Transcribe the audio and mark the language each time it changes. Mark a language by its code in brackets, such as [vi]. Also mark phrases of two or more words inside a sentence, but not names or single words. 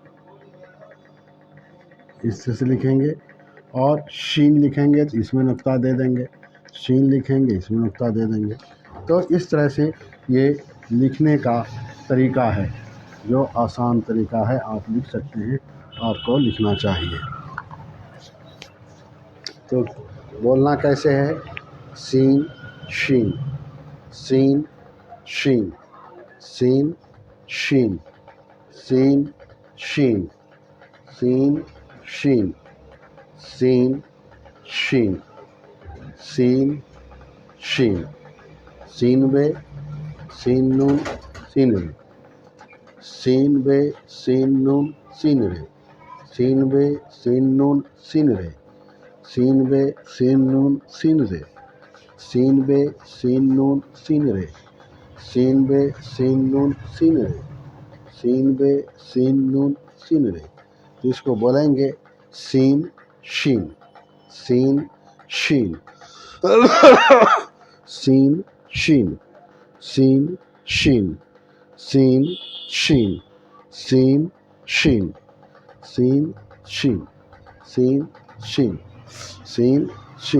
[ur] اس طرح سے لکھیں گے، اور شین لکھیں گے تو اس میں نقطہ دے دیں گے، شین لکھیں گے اس میں نقطہ دے دیں گے۔ تو اس طرح سے یہ لکھنے کا طریقہ ہے، جو آسان طریقہ ہے، آپ لکھ سکتے ہیں، آپ کو لکھنا چاہیے۔ تو بولنا کیسے ہے، سین، شین، سین، شین، سین، شین، سین، شین، سین، شین، سین، شین، سین، شین، سین بے، سین نون، سین رے، سین بے، سین نون، سین رے، سین بے، سین نون، سین رے، سین بے، سین نون، سین رے، سین بے، سین نون، سین رے، سین بے، سین نون، سین رے، سین بے، سین نون، سین رے۔ تو اس کو بولیں گے سین، شین، سین، شین، سین شین سین شین سین شین سین شین سین شین سین شین سین شین۔